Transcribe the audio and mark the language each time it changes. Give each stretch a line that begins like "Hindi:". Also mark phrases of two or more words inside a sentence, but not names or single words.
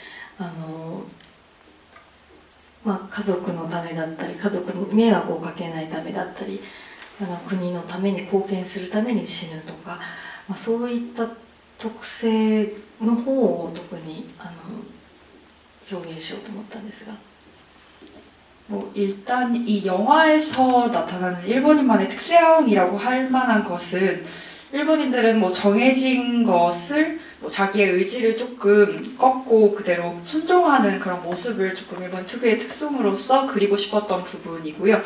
Japanese: 家族のためだったり家族に迷惑をかけないためだったり国のために貢献するために死ぬとか、そういった特性の方を特に表現しようと思ったんですが。
Korean: 일단 이 영화에서 나타나는 일본인만의 특성이라고 할 만한 것은 일본인들은 정해진 것을 자기의 의지를 조금 꺾고 그대로 순종하는 그런 모습을 조금 일본 특유의 특성으로서 그리고 싶었던 부분이고요.